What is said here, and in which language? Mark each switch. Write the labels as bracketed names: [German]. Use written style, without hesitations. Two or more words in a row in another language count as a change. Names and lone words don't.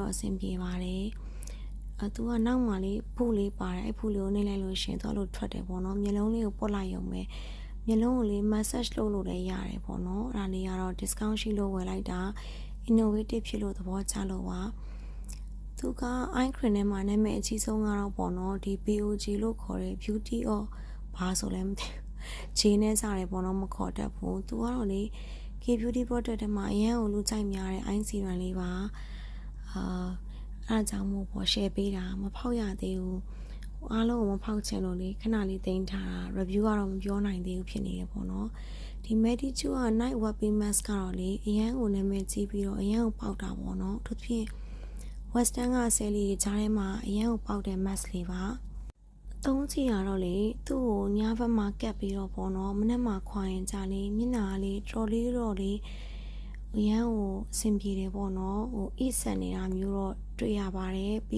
[Burmese] တော့အဆင်ပြေပါတယ်သူကနောက်မှလေးဖူးလေးပါတယ်အဲ့ဖူးလေးကိုနှိမ့်လိုက်လို့ရှင်သူကလို့ထွက်တယ်ပေါ့နော်မျက်လုံးလေးကိုပုတ်လိုက်ရုံပဲမျက်လုံးကိုလေး massage လုပ်လို့လည်းရတယ်ပေါ့နော်အဲ့ဒါလေးကတော့ discount ရှိလို့ဝယ်လိုက်တာ innovative ဖြစ်လို့သဘောကျလို့ပါသူက [English] eye cream [Burmese] ထဲမှာနာမည်အကြီးဆုံးကတော့ပေါ့နော်ဒီ BOG လို့ခေါ်တဲ့ [English] beauty of [Burmese] ဘာဆိုလဲမသိဘူးဂျင်းနဲ့စားတယ်ပေါ့နော်မခေါ်တတ်ဘူးသူကတော့လေ [English] K beauty product [Burmese] ထဲမှာအရန်ကိုလူကြိုက်များတဲ့ [English] eye serum [Burmese] လေးပါ အဲ့ဒါကြောင့်မို့ပေါ့ share ပေးတာမဖောက်ရသေးဘူးအားလုံးကိုမဖောက်ချင်လို့လေခဏလေးတင်ထားတာ review ကတော့မပြောနိုင်သေးဘူးဖြစ်နေတယ်ပေါ့နော်ဒီ Medichu က [English] night wiping mask [Burmese] ကတော့လေအရန်ကိုနာမည်ကြီးပြီးတော့အရန်ကိုပေါက်တာပေါ့နော်သူဖြင့် western ကဆယ်လီတွေကြားထဲမှာအရန် ကိုပေါက်တဲ့ mask လေးပါသုံးချီရတော့လေသူ့ကိုညဘက်မှာကပ်ပြီးတော့ပေါ့နော်မနေ့မှခွာရင်ကြလေမျက်နှာလေးတော်လေးတော့လေအရန်ကိုအဆင်ပြေတယ်ပေါ့နော်ဟိုအိဆန်နေတာမျိုးတော့တွေ့ရပါတယ်ပြီး